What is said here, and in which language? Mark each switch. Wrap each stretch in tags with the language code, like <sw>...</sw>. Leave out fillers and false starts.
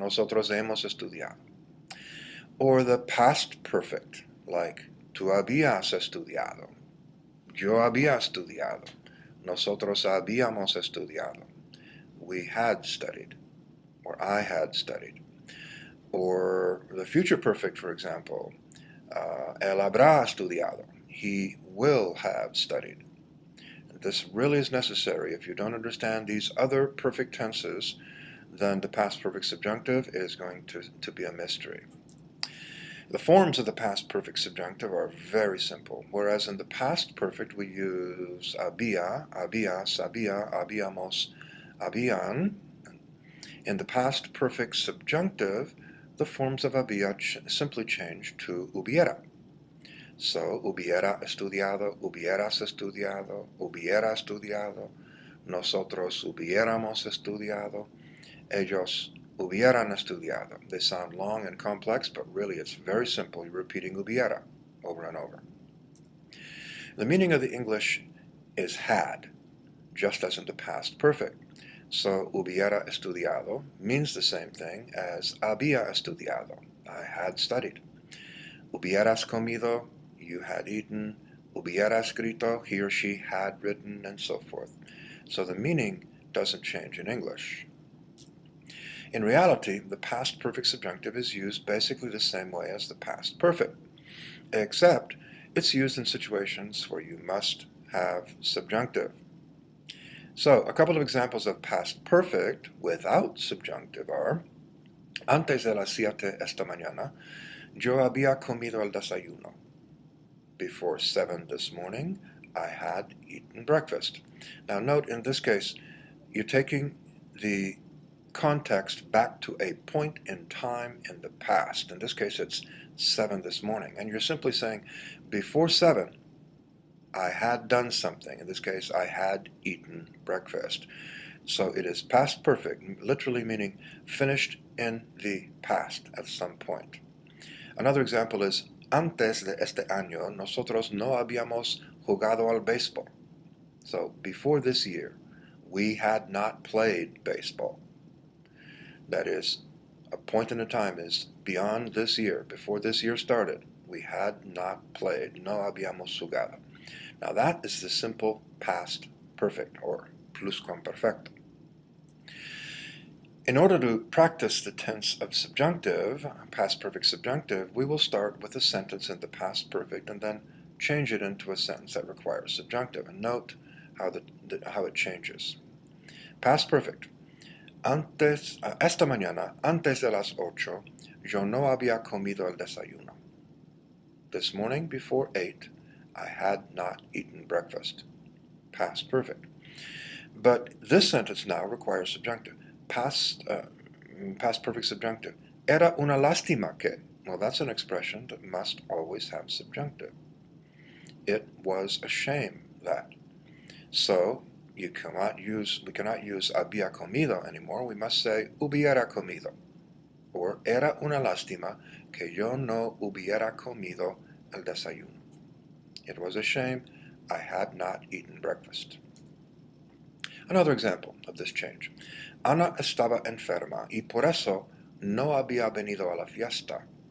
<es>Nosotros hemos estudiado.</es> <en>Or the past perfect, like</en> <es>tú habías estudiado. Yo había estudiado. Nosotros habíamos estudiado.</es> <en>We had studied. Or I had studied. Or the future perfect, for example.</en> <es>Él habrá estudiado.</es> <en>He will have studied. This really is necessary. If you don't understand these other perfect tenses, then the past perfect subjunctive is going to be a mystery. The forms of the past perfect subjunctive are very simple, whereas in the past perfect we use había, habías, había, habíamos, habían. In the past perfect subjunctive, the forms of había simply change to hubiera.</en> <es>So, hubiera estudiado, hubieras estudiado, hubiera estudiado, nosotros hubiéramos estudiado, ellos hubieran estudiado.</es> <en>They sound long and complex, but really it's very simple. You're repeating hubiera over and over. The meaning of the English is had, just as in the past perfect. So, hubiera estudiado means the same thing as había estudiado. I had studied.</en> <es>Hubieras comido,</es> <en>you had eaten.</en> <es>Hubiera escrito,</es> <en>he or she had written, and so forth. So the meaning doesn't change in English. In reality, the past perfect subjunctive is used basically the same way as the past perfect, except it's used in situations where you must have subjunctive. So, a couple of examples of past perfect without subjunctive are:</en> <es>Antes de las 7 esta mañana, yo había comido el desayuno.</es> <en>Before 7 this morning, I had eaten breakfast. Now note, in this case, you're taking the context back to a point in time in the past. In this case, it's 7 this morning. And you're simply saying, before 7, I had done something. In this case, I had eaten breakfast. So it is past perfect, literally meaning finished in the past at some point. Another example is,</en> <es>antes de este año, nosotros no habíamos jugado al béisbol.</es> <en>So, before this year, we had not played baseball. That is, a point in a time is beyond this year, before this year started, we had not played.</en> <es>No habíamos jugado.</es> <en>Now that is the simple past perfect, or pluscuamperfecto. In order to practice the tense of subjunctive, past perfect subjunctive, we will start with a sentence in the past perfect and then change it into a sentence that requires subjunctive. And note how it changes. Past perfect.</en> <es>Esta mañana, antes de las 8, yo no había comido el desayuno.</es> <en>This morning, before 8, I had not eaten breakfast. Past perfect. But this sentence now requires subjunctive. Past perfect subjunctive.</en> <es>Era una lástima que.</es> <en>Well, that's an expression that must always have subjunctive. It was a shame that. So we cannot use había comido anymore. We must say hubiera comido.</en> <es>Or era una lástima que yo no hubiera comido el desayuno.</es> <en>It was a shame I had not eaten breakfast. Another example of this change.</en> <es>Ana estaba enferma y por eso no había venido a la fiesta.</es>